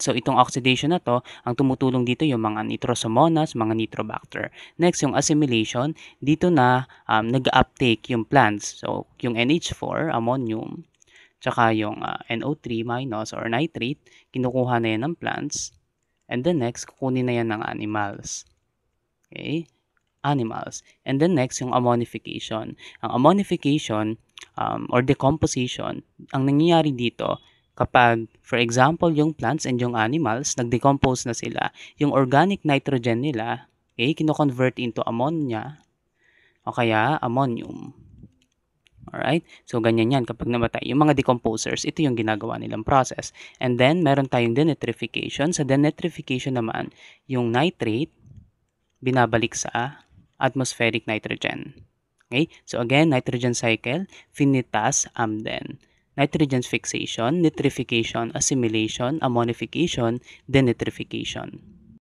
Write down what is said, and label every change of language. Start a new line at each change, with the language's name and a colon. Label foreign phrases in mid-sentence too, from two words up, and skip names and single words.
Filipino: So, itong oxidation na to, ang tumutulong dito yung mga nitrosomonas, mga nitrobacter. Next, yung assimilation, dito na nag-uptake yung plants. So, yung NH4, ammonium, tsaka yung NO3 minus or nitrate, kinukuha na yan ng plants.
English: And then next,
Filipino: kukunin na yan ng animals.
English: Okay? Animals. And then next,
Filipino: yung ammonification. Ang ammonification or decomposition, ang nangyayari dito, kapag, for example, yung plants and yung animals, nag-decompose na sila, yung
English: organic nitrogen
Filipino: nila, okay, kino-convert into ammonia o kaya ammonium. Alright? So, ganyan yan. Kapag namatay, yung mga decomposers, ito yung ginagawa nilang process.
English: And then,
Filipino: meron tayong denitrification. Sa denitrification naman, yung nitrate, binabalik sa
English: atmospheric nitrogen.
Filipino: Okay?
English: So, again, nitrogen cycle, finitas, amden. Nitrogen fixation, nitrification, assimilation, ammonification, denitrification.